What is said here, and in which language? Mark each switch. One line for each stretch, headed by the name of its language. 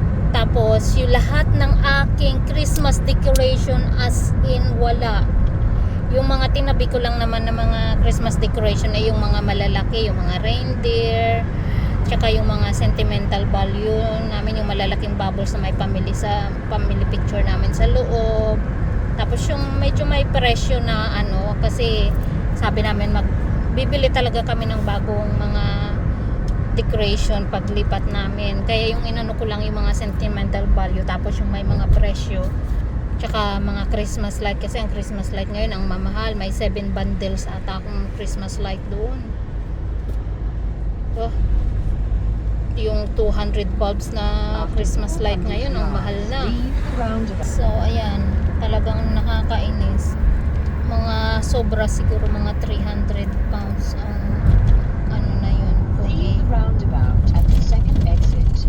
Filipino: Tapos yung lahat ng aking Christmas decoration as in wala. Yung mga tinabi ko lang naman ng mga Christmas decoration ay yung mga malalaki, yung mga reindeer, tsaka yung mga sentimental value namin, yung malalaking bubbles na may family picture namin sa loob. Tapos yung medyo may presyo na kasi sabi namin bibili talaga kami ng bagong mga decoration paglipat namin. Kaya yung inano ko lang yung mga sentimental value, tapos yung may mga presyo. Tsaka mga Christmas light, kasi ang Christmas light ngayon ang mamahal. May 7 bundles ata akong Christmas light doon. Yung 200 bulbs na Christmas light ngayon ang mahal na. So ayan, talagang nakakainis. Mga sobra siguro mga 300 pounds ang na yun.
English: Leave roundabout at the second exit.